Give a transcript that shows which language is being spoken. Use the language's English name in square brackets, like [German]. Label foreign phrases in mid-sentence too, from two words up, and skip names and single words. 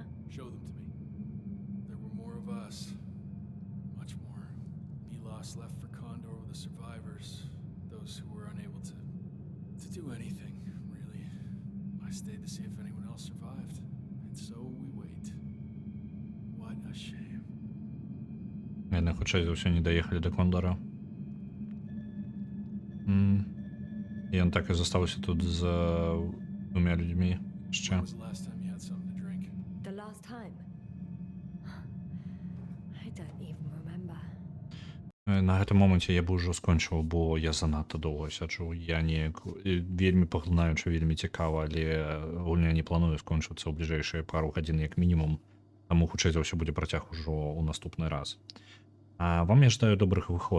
[English] Show them to me. There were more of us. Much more. Milos left for Condor with the survivors. Those who were unable to do anything, really. I stayed to see if anyone else survived. And so we wait. What a shame. [Belarusian] Яны, хутчэй за ўсё, не даехалі да Кондора. І ён так і застаўся тут з 2 людзьмі яшчэ. [English] When was the last time you had something to drink? The last time? I don't even remember. [Belarusian] На гэтым моманце я б ужо скончыў, бо я занадта доўга сяджу. Я неяк вельмі паглынаючы, вельмі цікава, але гульня не планую скончыцца ў бліжэйшыя пару гадзін як мінімум. Таму хутчэй за ўсё будзе працяг ужо ў наступны раз. А вам я жадаю добрых выходных.